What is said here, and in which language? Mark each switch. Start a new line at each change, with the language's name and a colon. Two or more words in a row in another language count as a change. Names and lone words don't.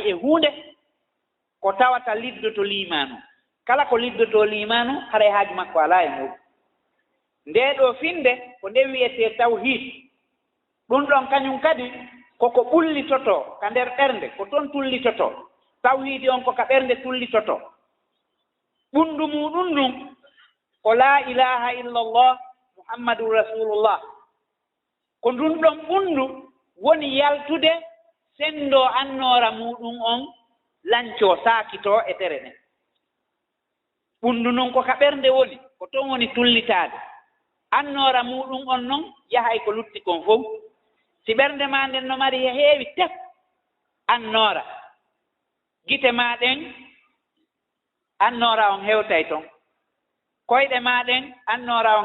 Fula: e hunde ko tawata liddoto limanu kala ko liddoto limanu haray haaju makko ala e muɗum nde ɗo finde ko nde wiyete tawhid ɗum ɗon kañum kadi koko ɓullitoto ka nder ɓernde ko toon tullitoto tawhidi on ko ka ɓernde tullitoto ɓundu muɗum ɗum ko
Arabic: لا إله إلا الله محمد رسول الله
Fula: ko ndun ɗon ɓundu woni yaltude sendo annora muɗum on lanco saakito e tere nden ɓundu noon ko ka ɓernde woni ko toon woni tullitaade annora muɗum on noon yahay ko lutti kon fof si ɓernde ma nden no mari heewi tef annora gite maɗen annora on hewtay toon koyɗe maɗen annora